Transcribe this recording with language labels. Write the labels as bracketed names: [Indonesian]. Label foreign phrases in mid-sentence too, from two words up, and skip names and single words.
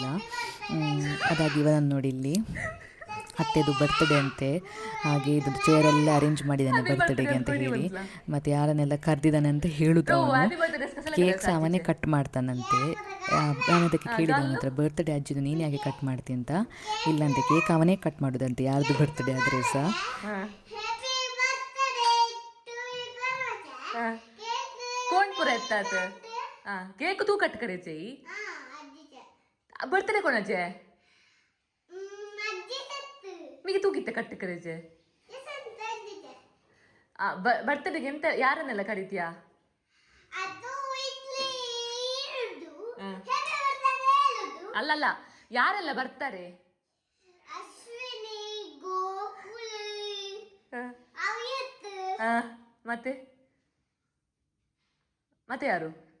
[Kannada] ಅದಾಗಿ ಇವನನ್ನು ನೋಡಿ, ಇಲ್ಲಿ ಅತ್ತೆದು ಬರ್ತ್ಡೇ ಅಂತೆ, ಹಾಗೆ ಇದು ಚೇರೆಲ್ಲ ಅರೇಂಜ್ ಮಾಡಿದ್ದಾನೆ ಬರ್ತ್ಡೇಗೆ ಅಂತ ಹೇಳಿ. ಮತ್ತು ಯಾರನ್ನೆಲ್ಲ ಕರೆದಿದ್ದಾನೆ ಅಂತ ಹೇಳುದು ಅವನು. ಕೇಕ್ ಸಹ ಅವನೇ ಕಟ್ ಮಾಡ್ತಾನಂತೆ. ನಾನು ಅದಕ್ಕೆ ಕೇಳಿದೆ ಅವನ ಹತ್ರ, ಬರ್ತ್ಡೇ ಅಜ್ಜಿದು ನೀನು ಯಾಕೆ ಕಟ್ ಮಾಡ್ತೀನಿ ಅಂತ. ಇಲ್ಲಂತೆ, ಕೇಕ್ ಅವನೇ ಕಟ್ ಮಾಡೋದಂತೆ ಯಾರ್ದು ಬರ್ತ್ಡೇ ಆದರೆ ಸಹ. [Marathi] कोण पुरा येतात केक तू कट करायचे बर्थडे कोणाचे मी तू किती कट करायचे [Kannada] ಬರ್ತಡೆಗೆ ಎಂತ ಯಾರನ್ನೆಲ್ಲ ಕರಿತೀಯಾ? ಅಲ್ಲಲ್ಲ, ಯಾರೆಲ್ಲ ಬರ್ತಾರೆ? ಮತ್ತೆ ಮತ್ತೆ ಯಾರು?